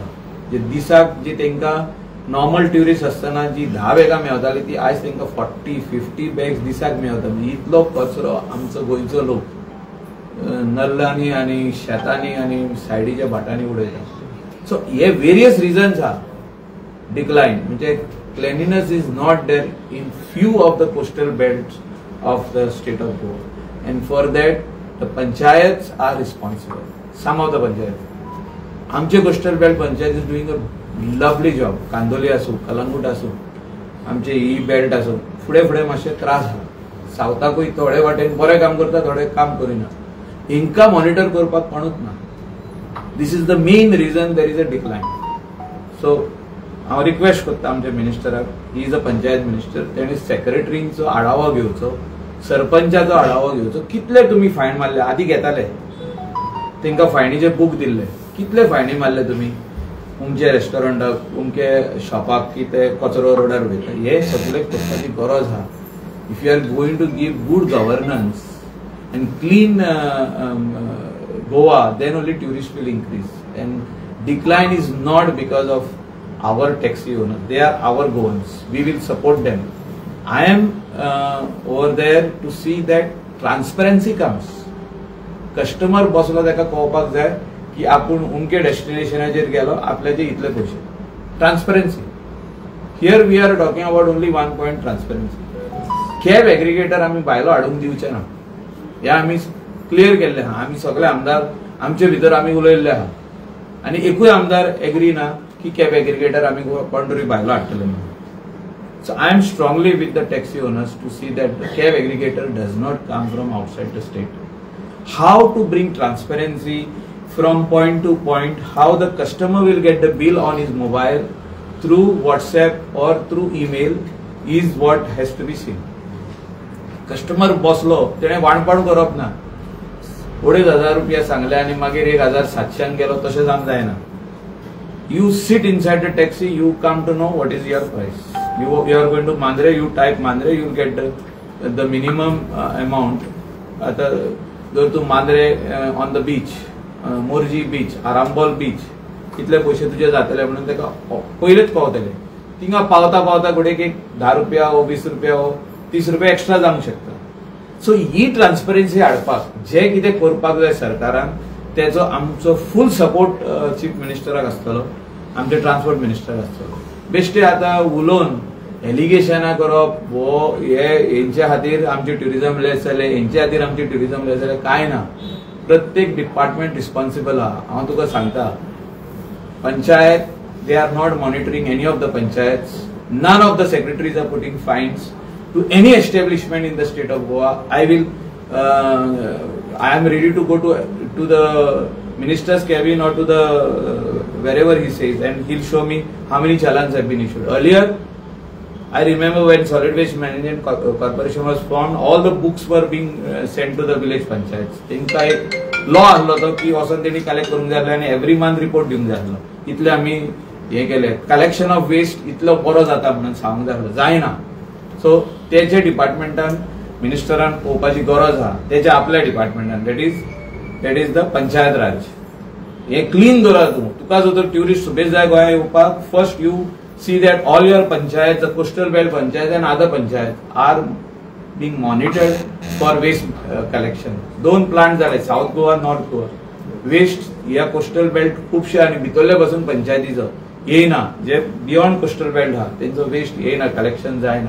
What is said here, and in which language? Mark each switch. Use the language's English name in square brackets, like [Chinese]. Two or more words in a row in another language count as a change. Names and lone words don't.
[Konkani] जे दिसाक जी तेंकां [English] normal tourist [Konkani] आसतना जी 10 बॅगां मेळटाली ती आयज तेंकां 40-50 बॅग्स दिसाक मेळटा. म्हणजे इतलो कचरो आमचो गोंयचो लोक नल्लांनी आनी शेतांनी आनी सायडीच्या भाटांनी उडयता. सो हे [English] various reasons [Konkani] आहा डिक्लायन. [English] म्हणजे cleanliness is not there in few of the coastal belts of the state of Goa, and for that the panchayats are responsible. Some of the panchayats, आमचे coastal belt panchayat is doing a lovely job. [Konkani] कांदोली असो, कलंगूट असो, आमचे ही बेल्ट असो, फुडें फुडें मातशे त्रास आहा. सावथाकूय थोडे वाटेन बरें काम करता, थोडे काम करिना. हिंका मॉनिटर करपाक कोणूच ना. [English] This is the main reason there is a decline. [Konkani] So हांव रिक्वेस्ट करता आमच्या मिनिस्टराक, [English] he is a panchayat minister, [Konkani] तेणी सेक्रेटरींचो आढावो घेवचो, सरपंचाचो आढावो घेवचो. कितले तुमी फायन मारले? आदी घेताले, तांकां फायनीचे बूक दिल्ले. कितले फायनी मारले तुमी तुमचे रेस्टॉरंटाक, तुमचे शॉपाक कितें कचरो रोडार वयता? हे सगळे करपाची गरज आहा. [English] If you are going to give good governance and clean Goa, then only tourist will increase. And decline is not because of our taxi owners. They are our Goans. We will support them. I am over there to see that transparency comes. [Konkani] Customer बसलो ताका कळपाक जाय की आपूण उमके डेस्टिनेशनाचेर गेलो, आपल्याचे इतले पयशे. ट्रान्सपरन्सी. [English] Here we are talking about only one point transparency. cab aggregator [Konkani] आमी भायलो हाडूंक दिवचे ना. हे आमी क्लियर केल्ले आहा. आमी सगळे आमदार आमचे भितर आमी उलयल्ले आहा, आनी एकूय आमदार एग्री ना की [English] cab aggregator [Konkani] आमी कोण तरी भायलो हाडटले म्हणून. [English] So I am strongly with the taxi owners to see that the cab aggregator does not come from outside the state. How to bring transparency from point to point, how the customer will get the bill on his mobile through WhatsApp or through email is what has to be seen. [Konkani] कस्टमर बसलो, तेणे वाणपण करप ना. 2,500 रुपया सांगले आनी मागीर 1,700 गेलो, तशें जावंक जायना. [English] You sit inside the taxi, you come to know what is your price. You are going to Mandre, you type Mandre, you will get the minimum amount. [Konkani] आता जर तू मांद्रे [English] on the beach, [Konkani] मोरजी बीच, आरांबोल बीच, इतले पयशे तुजे जातले म्हणून ताका पयलेच पावतले. थिंगा पावता पावता घोडेक एक 10 रुपया हो 20 रुपया हो 30 रुपया एक्स्ट्रा जावंक शकता. सो ही ट्रान्सपरन्सी हाडपाक जे कितें करपाक जाय सरकारान, तेजो आमचो [English] full support chief [Konkani] मिनिस्टराक आसतलो, आमचे ट्रान्सपोर्ट मिनिस्टराक आसतलो. बेश्टे आतां उलोवन एलिगेशनां करप, वो हेंच्या खातीर आमचे [English] tourism less [Konkani] जाले, हेंच्या खातीर आमचे [English] tourism less [Konkani] जाले, कांय ना. प्रत्येक [English] department responsible [Konkani] आहा. हांव तुका सांगता, [English] panchayat, they are not monitoring any of the panchayats. None of the secretaries are putting fines to any establishment in the state of Goa. I am ready to go to the minister's cabin or to the wherever he says, and he'll show me how many challans have been issued. Earlier, I remember when Solid Waste Management Corporation was formed, all the books were being sent to the village panchayats. [Konkani] तेंका एक लॉ आसलो तो की वचून तेणी कलेक्ट करूंक जाय आनी [English] every month report [Konkani] दिवंक जाय आसलो. इतले आमी हे केले. [English] collection of waste [Konkani] इतलो बरो जाता म्हणून सांगूंक जाय आसलो, जायना. सो तेचे डिपार्टमेंटान मिनिस्टरान पळोवपाची गरज आहा, तेच्या आपल्या डिपार्टमेंटान, [English] that is the Panchayat Raj. [Konkani] हे क्लीन दवरा. तुका जर तर ट्युरिस्ट सुबेज जाय गोंया येवपाक, [English] First you see that all your panchayat, the coastal belt panchayat and other panchayat are being monitored for waste collection. [Konkani] 2 प्लांट जाले, साउथ गोवा, नॉर्थ गोवा. वेस्ट ह्या [English] coastal belt [Konkani] खुबशे आनी भितरले पासून पंचायतीचो येयना, जे [English] beyond coastal belt [Konkani] आहा तेंचो वेस्ट येयना, कलेक्शन जायना.